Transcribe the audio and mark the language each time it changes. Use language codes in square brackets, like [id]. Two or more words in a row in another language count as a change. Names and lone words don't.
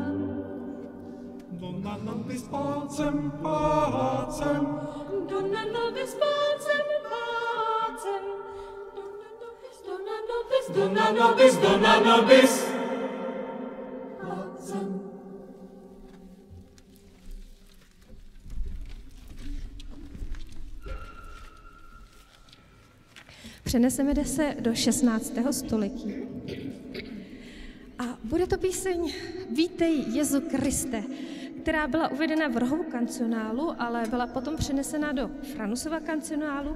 [la] Dona nobis pacem, pacem, Dona nobis pacem, pacem, Dona nobis, Dona nobis, Dona nobis pacem. [cs] Přeneseme se do 16. století. A bude to píseň Vítej Jezu Kriste, která byla uvedena v Rohovu kancionálu, ale byla potom přenesena do Franusova kancionálu.